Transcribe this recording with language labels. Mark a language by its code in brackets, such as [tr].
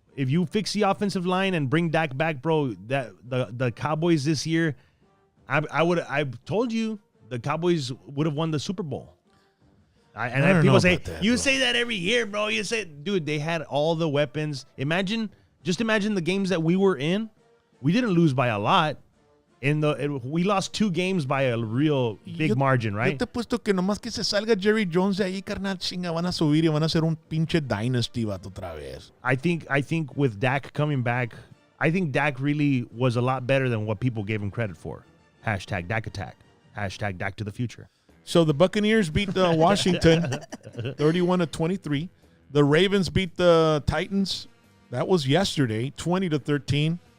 [en] If you fix the offensive line and bring Dak back, bro, that the Cowboys this year, I've told you the Cowboys would have won the Super Bowl. I don't People know say about that, you bro. say that every year, bro. You say, dude, they had all the weapons. Imagine the games that we were in. We didn't lose by a lot. We lost 2 games by a real big margin, right? [es] Yo te apuesto que nomás que se salga Jerry Jones de ahí, carnal, chinga, van a subir y van a hacer un pinche dynasty, vato, otra vez. [en] I think with Dak coming back, I think Dak really was a lot better than what people gave him credit for. Hashtag Dak attack. Hashtag Dak to the future. So the Buccaneers beat Washington 31-23. The Ravens beat the Titans. That was yesterday, 20-13.